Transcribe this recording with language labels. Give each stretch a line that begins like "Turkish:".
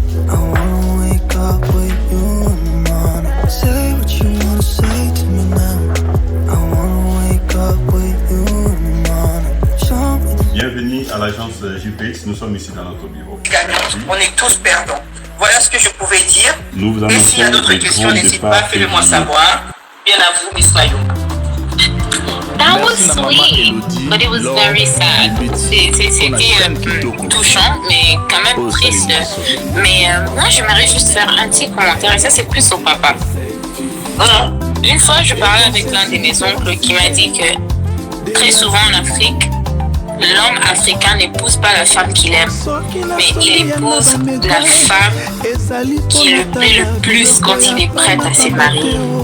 English: I wanna wake up with you in the morning. Say what you wanna say to me now. I wanna wake up with you in the morning. Show me.
French: Bienvenue à l'agence JPX. Nous sommes ici dans notre bureau. On est tous perdants. Voilà ce que je pouvais dire. Nous vous Et s'il y a d'autres questions, n'hésitez pas, faites-le-moi savoir. Bien à vous, Miss Mayuma.
English: That was sweet, but it was very sad.
French: C'était touchant, mais quand même triste. Mais moi, j'aimerais juste faire un petit commentaire, et ça, c'est plus au papa. Une fois, je parlais avec l'un de mes oncles qui m'a dit que très souvent en Afrique, l'homme africain n'épouse pas la femme qu'il aime, mais il épouse la femme qui le plaît le plus quand il est prêt à se marier.